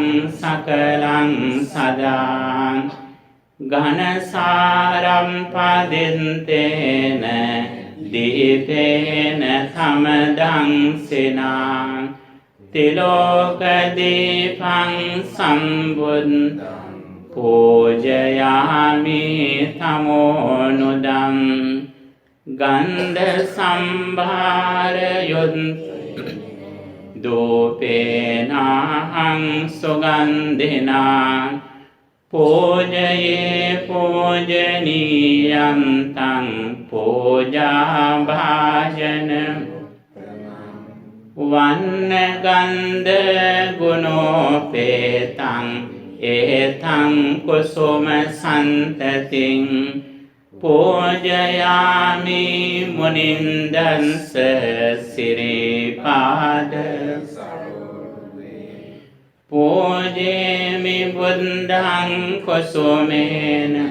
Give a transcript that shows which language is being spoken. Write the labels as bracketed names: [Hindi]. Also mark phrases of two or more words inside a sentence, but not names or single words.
[Pali] sakalang sadang Ganasaram padintena Dipena samadang sinang Tiloka dipang sambuddhang පූජයාමි තමෝනුදම් ගන්ධ සම්භාරයොත් දෝපේනහං සුගන්ධිනා පූජයේ පූජනීයං තං පූජා භාජන වන්න ගන්ධ ගුණෝපේතං ඒතං කුසුම සන්තතින් පූජයාමි මුනින්දන්ස සිරිපාද පූජේමි බුද්ධං කුසුමේන